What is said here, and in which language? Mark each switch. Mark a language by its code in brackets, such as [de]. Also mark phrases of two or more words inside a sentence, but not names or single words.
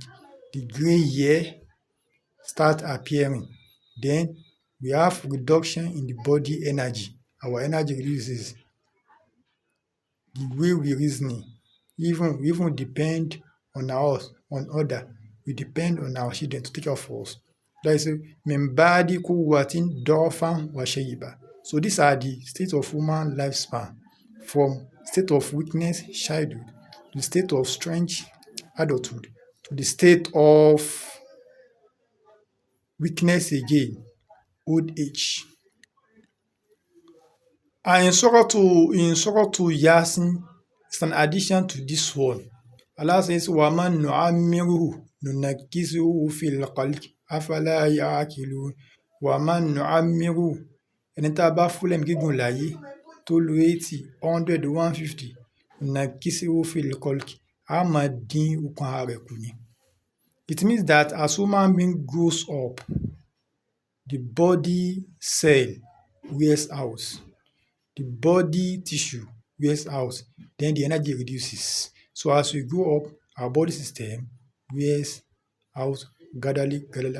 [en] The gray hair start appearing. Then we have reduction in the body energy. Our energy reduces. The way we reasoning, we even depend on other. We depend on our children to take care of us. That is [ar] من بعد قوة ضعفا وشيبة. [en] So these are the states of human lifespan, from state of weakness, childhood, to the state of strength, adulthood, to the state of weakness again, old age. And in Surah to Yasin, it's an addition to this one. Allah says, [ar] وَمَنْ نُعَمِّرُهُ نُنَكِّسُهُ فِي الْخَلْقِ أَفَلَا يَعْقِلُونَ وَمَنْ نُعَمِّرُهُ [yo] ẹni tá a bá fún lẹ́mìí gígùn láyé tó lo 80, 100, 150 [ar] نُنَكِّسُهُ فِي الْخَلْقِ [yo] á máa dín okun ara rẹ̀ kù ni. [en] It means that as human being grows up, the body cell wears out, the body tissue wears out, then the energy reduces. So as we grow up, our body system wears out gradually, easily.